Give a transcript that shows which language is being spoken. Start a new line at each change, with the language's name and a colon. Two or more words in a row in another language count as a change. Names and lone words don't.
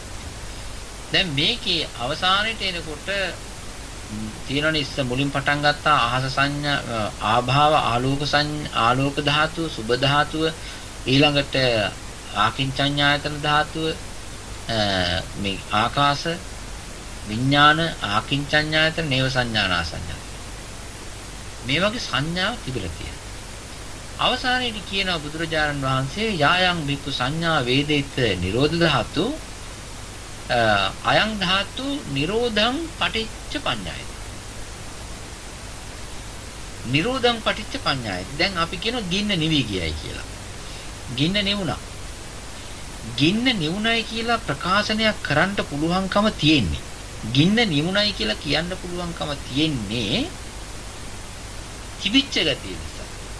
Sinhala: දැන් මේකේ අවසානයේට එනකොට තියෙනනේ ඉස්ස මුලින් පටන් ගත්තා අහස සංඥා ආභාව ආලෝක ධාතුව සුභ ධාතුව ඊළඟට ආකින්චඤ්ඤායතන ධාතුව මේ ආකාශ විඥාන ආකින්චඤ්ඤායතන
Pali: නේව සංඥානා සංඥා
Sinhala: මේ වගේ සංඥා තිබිලා තියෙනවා. අවසානයේදී කියනවා බුදුරජාණන් වහන්සේ
Pali: යායන් බික්කු සංඥා වේදිත නිරෝධ ධාතු අයං ධාතු නිරෝධං පටිච්ච පඤ්ඤායති. නිරෝධං පටිච්ච පඤ්ඤායති.
Sinhala: දැන් අපි කියනවා ගින්න නිවි ගියයි කියලා. ගින්න නිවුණා. ගින්න නිවුණයි කියලා ප්‍රකාශනයක් කරන්න පුළුවන්කම තියෙන්නේ. ගින්න නිවුණයි කියලා කියන්න පුළුවන්කම තියෙන්නේ තිබිච්ච ගතිය නිසා.